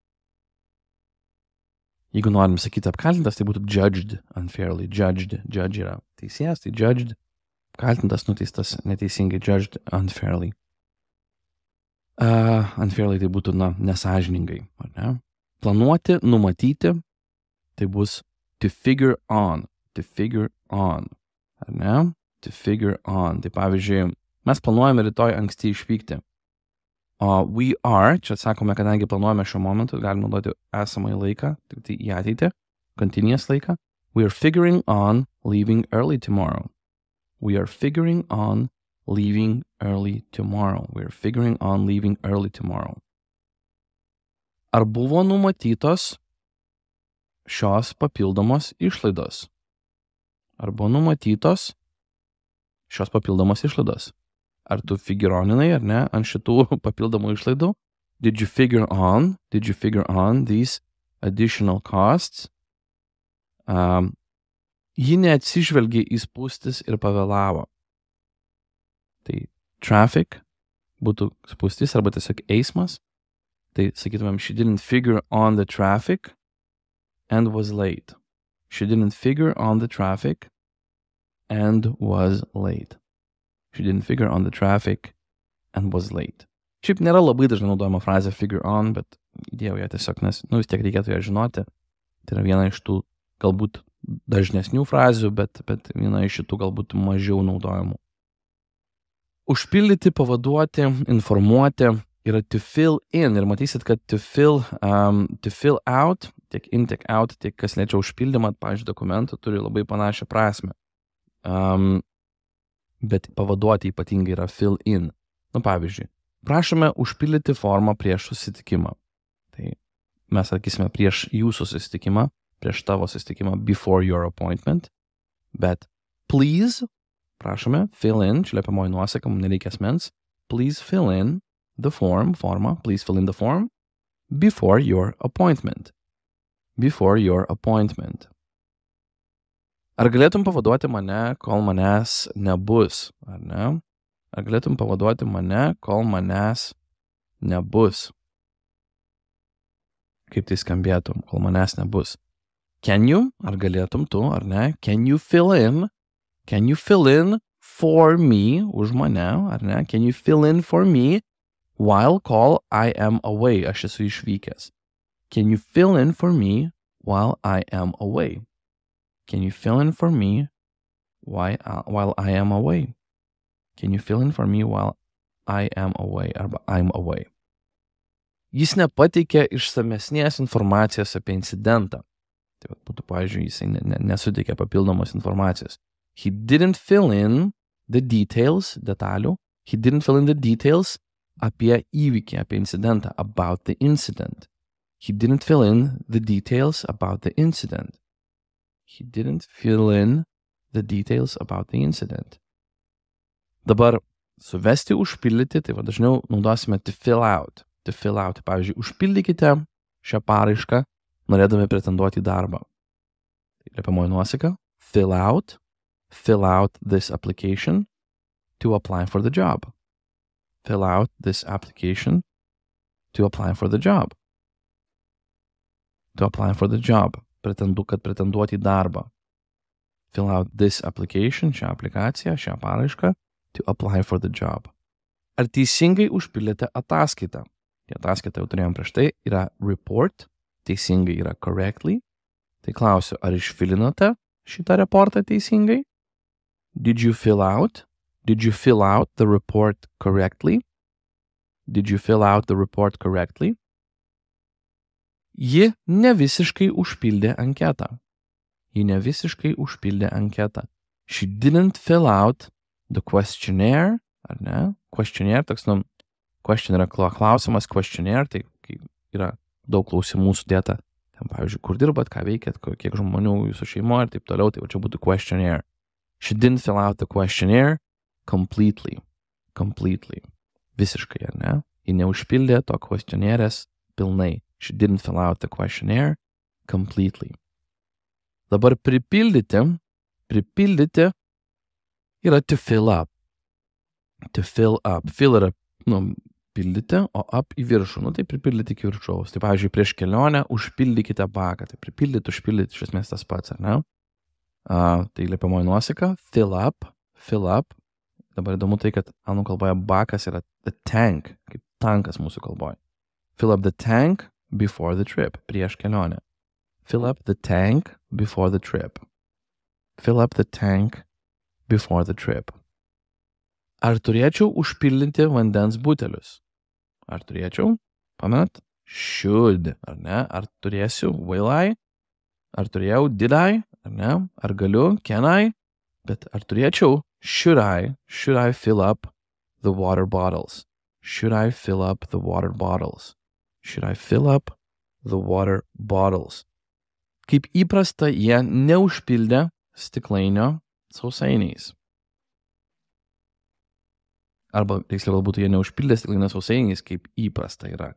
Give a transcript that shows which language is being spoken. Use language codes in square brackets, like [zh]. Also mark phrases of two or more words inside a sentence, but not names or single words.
[lt] Jeigu norim sakyti apkaltintas, tai būtų [en] judged unfairly. [lt] Judge yra teisėjas, tai judged, apkaltintas, nuteistas neteisingai, [en] judged unfairly. [lt] Unfairly tai būtų, nesąžiningai, ar ne? Planuoti, numatyti, tai bus [en] to figure on, [lt] ar ne? [en] To figure on. [lt] Tai pavyzdžiui, mes planuojame rytoj anksti išvykti. [en] We are, [lt] čia sakome, kadangi planuojame šiuo momentu, galime naudoti esamąjį laiką, tai į ateitį, continuous laiką. [en] We are figuring on leaving early tomorrow. We are figuring on leaving early tomorrow. We are figuring on leaving early tomorrow. [lt] Ar buvo numatytos šios papildomos išlaidos? Ar buvo numatytos šios papildomos išlaidos? Ar tu figuroninai, ar ne, ant šitų papildomų išlaidų? [en] Did you figure on these additional costs? [lt] Ji neatsižvelgė į spūstis ir pavėlavo. Tai traffic būtų spūstis arba tiesiog eismas. Tai sakytumėm, [en] she didn't figure on the traffic and was late. She didn't figure on the traffic and was late. She didn't figure on the traffic and was late. [lt] Šiaip nėra labai dažnai naudojama frazė [en] figure on, [lt] bet įdėjau ją tiesiog, nes vis tiek reikėtų ją žinoti. Tai yra viena iš tų galbūt dažnesnių frazių, bet viena iš šitų galbūt mažiau naudojamų. Užpildyti, pavaduoti, informuoti yra [en] to fill in. [lt] Ir matysit, kad [en] to fill out, [lt] tiek in, tiek out, tiek kas liečia užpildymą, pavyzdžiui, dokumentų, turi labai panašią prasme. Bet pavaduoti ypatingai yra [en] fill in. [lt] Pavyzdžiui, prašome užpildyti formą prieš susitikimą. Tai mes sakysime prieš jūsų susitikimą, prieš tavo susitikimą, [en] before your appointment. Bet please, prašome, fill in, [lt] čia liepiamoji nuosaka, mums nereikia asmens, [en] please fill in the form, please fill in the form before your appointment. Before your appointment. [lt] Ar galėtum pavaduoti mane, kol manęs nebus, ar ne? Ar galėtum pavaduoti mane, kol manęs nebus? Kaip tai skambėtum, kol manęs nebus? [en] Can you, [lt] ar galėtum tu, ar ne? [en] Can you fill in for me, [lt] už mane, ar ne? [en] Can you fill in for me while call I am away? [lt] Aš esu išvykęs. [en] Can you fill in for me while I am away? Can you fill in for me while I am away? Can you fill in for me while I am away? Arba I'm away. [lt] Jis nepateikė išsamesnės informacijos apie incidentą. Tai būtų, pavyzdžiui, jisai nesuteikė papildomos informacijos. [en] He didn't fill in the details, detalių. He didn't fill in the details [lt] apie įvykį, apie incidentą, [en] about the incident. He didn't fill in the details about the incident. He didn't fill in the details about the incident. [lt] Dabar suvesti, užpildyti, tai dažniau naudosime [en] to fill out. To fill out. [lt] Pavyzdžiui, užpildykite šią paraišką, norėdami pretenduoti į darbą. Liepiamoji nuosaka. [en] Fill out this application to apply for the job. Fill out this application to apply for the job. To apply for the job. [lt] Kad pretenduoti į darbą. [en] Fill out this application, [lt] šią aplikaciją, šią paraišką, [en] to apply for the job. [lt] Ar teisingai užpildėte ataskaitą? Tai ataskaitą jau turėjom prieš tai, yra report, teisingai yra correctly. Tai klausiu, ar išfilinote šitą reportą teisingai? [en] Did you fill out the report correctly? Did you fill out the report correctly? [lt] Ji ne visiškai užpildė anketą. [en] She didn't fill out the questionnaire, [lt] ar ne? Questionnaire, toks, question yra klausimas, questionnaire, tai yra daug klausimų sudėta. Ten, pavyzdžiui, kur dirbat, ką veikiat, kiek žmonių jūsų šeimoje ir taip toliau, tai čia būtų questionnaire. [en] She didn't fill out the questionnaire completely. [lt] Visiškai, ar ne? Ji neužpildė to questionnaires pilnai. [en] She didn't fill out the questionnaire completely. [lt] Dabar pripildyti yra [en] to fill up. [lt] Fill yra, pildyti, o up į viršų. Tai pripildyti iki viršaus. Tai, pavyzdžiui, prieš kelionę užpildykite baką. Tai pripildyti, užpildyti, iš esmės tas pats, ar ne? Tai liepiamoji nuosaka. [en] Fill up. [lt] Dabar įdomu tai, kad anglų kalboje bakas yra [en] the tank, [lt] kaip tankas mūsų kalboje. [en] Fill up the tank before the trip, [lt] prieš kelionę. [en] Fill up the tank before the trip. [lt] Ar turėčiau užpildyti vandens butelius? Ar turėčiau? Pamenat? Should, ar ne? Ar turėsiu? [en] Will I? [lt] Ar turėjau? [en] Did I? [lt] Ar ne? Ar galiu? [en] Can I? [lt] Bet ar turėčiau? [en] Should I fill up the water bottles? [lt] Kaip įprasta, jie neužpildė stiklainio sausainiais. Arba, tiksliau, galbūt jie neužpildė stiklainio sausainiais, kaip įprasta yra.